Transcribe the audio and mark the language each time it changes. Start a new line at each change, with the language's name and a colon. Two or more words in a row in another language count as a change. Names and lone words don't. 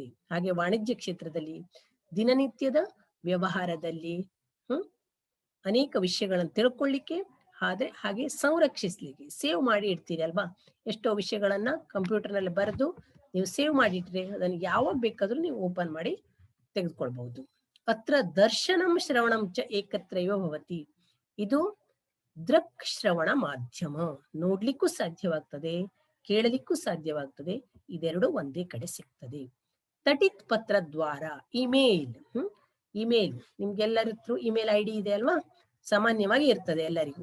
Kannada: ಹಾಗೆ ವಾಣಿಜ್ಯ ಕ್ಷೇತ್ರದಲ್ಲಿ, ದಿನನಿತ್ಯದ ವ್ಯವಹಾರದಲ್ಲಿ ಅನೇಕ ವಿಷಯಗಳನ್ನು ತಿಳ್ಕೊಳ್ಳಿಕ್ಕೆ, ಹಾಗೆ ಸಂರಕ್ಷಿಸ್ಲಿಕ್ಕೆ, ಸೇವ್ ಮಾಡಿ ಇಡ್ತೀರಿ ಅಲ್ವಾ. ಎಷ್ಟೋ ವಿಷಯಗಳನ್ನ ಕಂಪ್ಯೂಟರ್ ನಲ್ಲಿ ಬರೆದು ನೀವು ಸೇವ್ ಮಾಡಿಟ್ರೆ ಅದನ್ನು ಯಾವಾಗ ಬೇಕಾದ್ರೂ ನೀವು ಓಪನ್ ಮಾಡಿ ತೆಗೆದುಕೊಳ್ಬಹುದು.
Sanskrit: ಅತ್ರ ದರ್ಶನಂ ಶ್ರವಣಂ ಚ ಏಕತ್ರೈವ ಭವತಿ.
Kannada: ಇದು ದೃಕ್ ಶ್ರವಣ ಮಾಧ್ಯಮ. ನೋಡ್ಲಿಕ್ಕೂ ಸಾಧ್ಯವಾಗ್ತದೆ, ಕೇಳಲಿಕ್ಕೂ ಸಾಧ್ಯವಾಗ್ತದೆ. ಇದೆರಡು ಒಂದೇ ಕಡೆ ಸಿಗ್ತದೆ.
Sanskrit: ತಟಿತ್ ಪತ್ರ
Kannada: ದ್ವಾರ, ಇಮೇಲ್. ಇಮೇಲ್ ನಿಮ್ಗೆಲ್ಲರ ಹತ್ರ
English: email ID
Kannada: ಇದೆ ಅಲ್ವಾ, ಸಾಮಾನ್ಯವಾಗಿ ಇರ್ತದೆ ಎಲ್ಲರಿಗೂ.